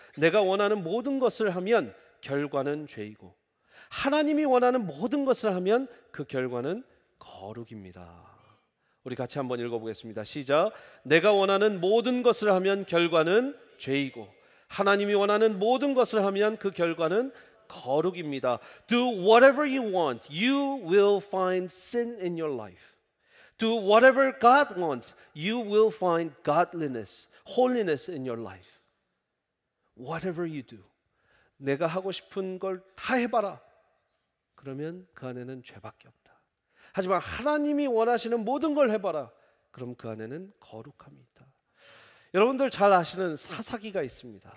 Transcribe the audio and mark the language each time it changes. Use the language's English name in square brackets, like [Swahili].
[Korean] 내가 원하는 모든 것을 하면 결과는 죄이고, 하나님이 원하는 모든 것을 하면 그 결과는 거룩입니다. 우리 같이 한번 읽어보겠습니다. 시작. 내가 원하는 모든 것을 하면 결과는 죄이고, 하나님이 원하는 모든 것을 하면 그 결과는 거룩입니다. [English] Do whatever you want, you will find sin in your life. Do whatever God wants, you will find godliness, holiness in your life. Whatever you do, [Korean] 내가 하고 싶은 걸 다 해봐라. 그러면 그 안에는 죄밖에 없다. 하지만 하나님이 원하시는 모든 걸 해봐라. 그럼 그 안에는 거룩함이 있다. 여러분들 잘 아시는 사사기가 있습니다.